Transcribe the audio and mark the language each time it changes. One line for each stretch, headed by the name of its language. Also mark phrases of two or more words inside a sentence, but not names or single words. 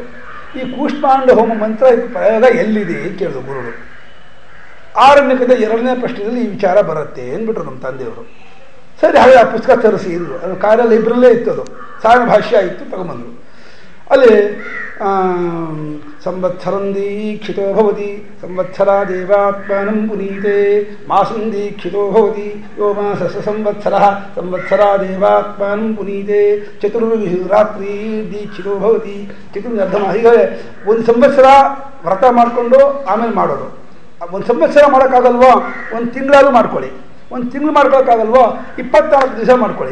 Kannada: ಈ ಕೂಷ್ಮಾಂಡ ಹೋಮ ಮಂತ್ರ ಪ್ರಯೋಗ ಎಲ್ಲಿದೆ ಅಂತ ಕೇಳಿದ್ರು ಗುರುಗಳು. ಆರಣ್ಯಕದ 2ನೇ ಪ್ರಶ್ನೆಯಲ್ಲಿ ಈ ವಿಚಾರ ಬರುತ್ತೆ ಅಂದ್ಬಿಟ್ರು ನಮ್ಮ ತಂದೆಯವರು. ಸರಿ, ಹಾಗೆ ಆ ಪುಸ್ತಕ ತರಿಸಿ ಇದ್ರು. ಅದು ಕಾರಲ್ಲಿ ಇಬ್ಬರಲ್ಲೇ ಇತ್ತು, ಅದು ಸಾರಣ ಭಾಷ್ಯ ಇತ್ತು, ತಗೊಂಬಂದರು.
Sanskrit: ಅಲ್ಲಿ ಸಂವತ್ಸರಂ ದೀಕ್ಷಿತೋ ಭವತಿ ಸಂವತ್ಸರಾದೇವಾತ್ಮಾನಂ ಪುನೀತೆ ಮಾಸಂ ದೀಕ್ಷಿತೋ ಭವತಿ ಯೋ ಮಾಸಸ ಸಂವತ್ಸರಃ ಸಂವತ್ಸರಾದೇವಾತ್ಮಾನಂ ಪುನೀತೆ ಚತುರ್ವಿಂಶ ರಾತ್ರಿ ದೀಕ್ಷಿತೋ ಭವತಿ ಚತುರ್ವಿಂಶ ಅರ್ಧ
Kannada: ಹೀಗೆ ಒಂದು ಸಂವತ್ಸರ ವ್ರತ ಮಾಡಿಕೊಂಡು ಆಮೇಲೆ ಮಾಡೋದು. ಒಂದು ಸಂವತ್ಸರ ಮಾಡೋಕ್ಕಾಗಲ್ವೋ ಒಂದು ತಿಂಗಳಾದರೂ ಮಾಡ್ಕೊಳ್ಳಿ. ಒಂದು ತಿಂಗಳು ಮಾಡ್ಕೊಳ್ಳೋಕ್ಕಾಗಲ್ವೋ 24 ದಿವಸ ಮಾಡ್ಕೊಳ್ಳಿ.